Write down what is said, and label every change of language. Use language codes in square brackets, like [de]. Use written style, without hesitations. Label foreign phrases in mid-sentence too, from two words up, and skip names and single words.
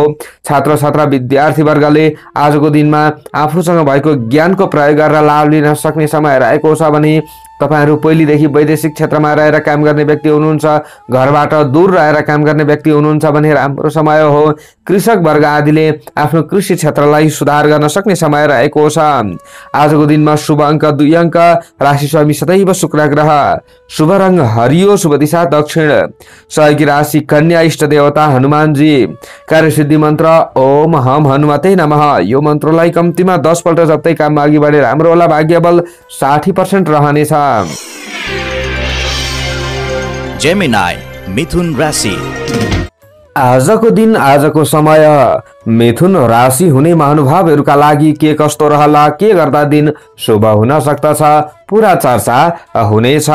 [ne] छात्र छात्रा विद्यार्थी वर्गले आजको दिनमा आफूसँग भएको ज्ञानको प्रयोग गरेर लाभ लिन सक्ने समय रहेको छ भने तपाईहरु पहिलेदेखि वैदेशिक क्षेत्रमा रहेर काम गर्ने व्यक्ति हुनुहुन्छ, घरबाट दूर रहेर काम गर्ने व्यक्ति हुनुहुन्छ भने राम्रो समय हो। कृषक वर्ग आदिले आफ्नो कृषि क्षेत्रलाई सुधार गर्न सक्ने समय रहेको छ। आजको दिनमा शुभ अङ्क 2 अङ्क, राशि स्वामी सदैव शुक्र ग्रह, शुभ रङ हरियो, शुभ दिशा दक्षिण, सहयोगी राशि कन्या, इष्ट देवता हनुमानजी, कार्यसिद्धि मन्त्र [sa] ओम हम हनुमते नमः। [ne] यो मन्त्रलाई कम्तीमा 10 पल्ट जप्दै काममा अघि बढे राम्रो होला। भाग्य बल 60% रहनेछ। जेमिनाई मिथुन राशि। आजको दिन, आजको समय मिथुन राशि हुने महानुभावहरूका लागि के कस्तो रहला, के गर्दा दिन शुभ हुन सक्दछ, पूरा चर्चा हुनेछ।